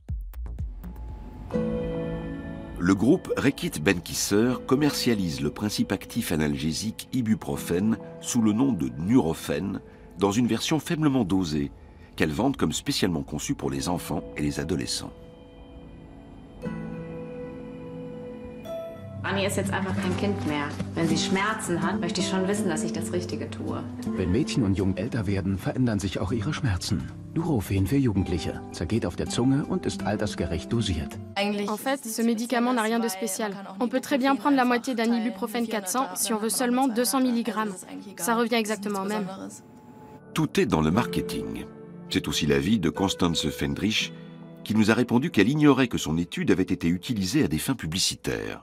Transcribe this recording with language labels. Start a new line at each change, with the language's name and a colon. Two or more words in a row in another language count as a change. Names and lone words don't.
French: Le groupe Reckitt Benckiser commercialise le principe actif analgésique ibuprofène sous le nom de Nurofen dans une version faiblement dosée qu'elles vendent comme spécialement conçue pour les enfants et les adolescents.
German: Annie ist jetzt einfach kein Kind mehr. Wenn sie Schmerzen hat, möchte ich schon wissen, dass ich das Richtige tue. Wenn Mädchen und Jungen älter werden, verändern sich auch ihre Schmerzen. Nurofen für Jugendliche zergeht auf der Zunge und ist altersgerecht dosiert.
French: En fait, ce médicament n'a rien de spécial. On peut très bien prendre la moitié d'un ibuprofène 400 si on veut seulement 200 mg. Ça revient exactement au même. Tout est dans le marketing. C'est aussi l'avis de Constance Fendrich, qui nous a répondu qu'elle ignorait que son étude avait été utilisée à des fins publicitaires.